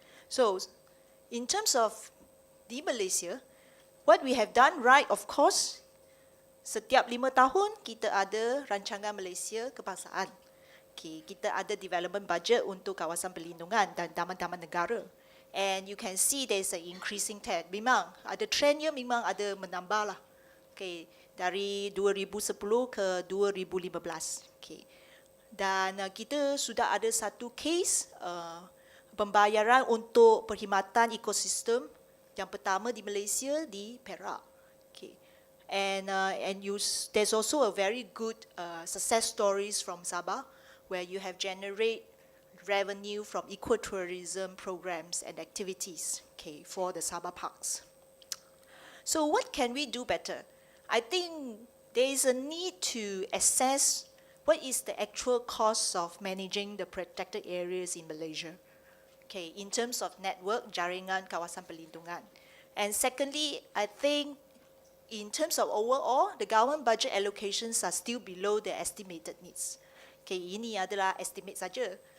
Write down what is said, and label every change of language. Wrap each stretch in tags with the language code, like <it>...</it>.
<en>So, in terms of di Malaysia, what we have done right, of course,</en> <ms>setiap 5 tahun kita ada rancangan Malaysia kebangsaan. Okay, kita ada</ms> <en>development budget</en> <ms>untuk kawasan perlindungan dan taman-taman negara.</ms> <en>And you can see there's an increasing trend.</en> <ms>Memang ada trendnya, memang ada menambah lah. Okay, dari 2010 ke 2015. Okay. Dan kita sudah ada satu case pembayaran untuk perkhidmatan ekosistem yang pertama di Malaysia di Perak. Okay.</ms> <en>And there's also a very good success stories from Sabah where you have generate revenue from ecotourism programs and activities, okay, for the Sabah parks. So what can we do better? I think there is a need to assess what is the actual cost of managing the protected areas in Malaysia. Okay, in terms of network,</en> <ms>jaringan kawasan perlindungan.</ms> <en>And secondly, I think in terms of overall, the government budget allocations are still below the estimated needs.</en> <ms>Okay, ini adalah estimate saja.</ms>